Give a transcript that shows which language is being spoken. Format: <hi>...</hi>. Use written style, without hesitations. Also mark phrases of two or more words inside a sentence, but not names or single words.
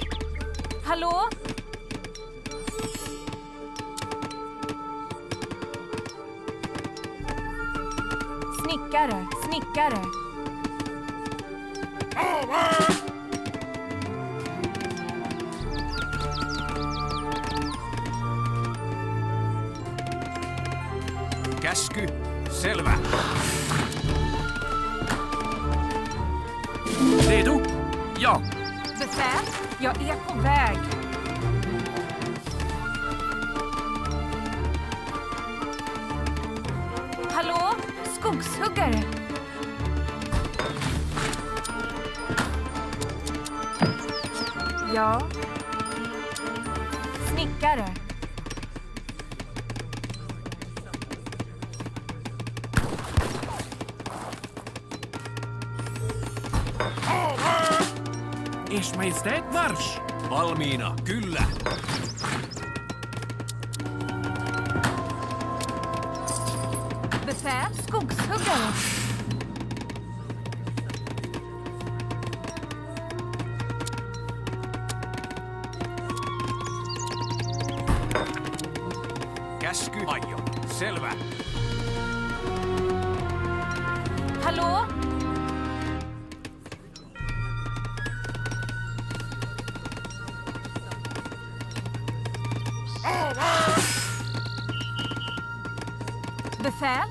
<sv>Hallå? Snickare, snickare.</sv> <fi>Käsky. Selvä.</fi> <sv>Redo? Ja. Befäl, jag är på väg. Hallå? Skogshuggare. Ja. Snickare. Ers Majestät, marsch!</sv> <fi>Valmiina, kyllä.</fi> <sv>Befäl, skogshuggare.</sv> <fi>Käsky. Aio. Selvä.</fi> <sv>Hallå? Befäl?</sv>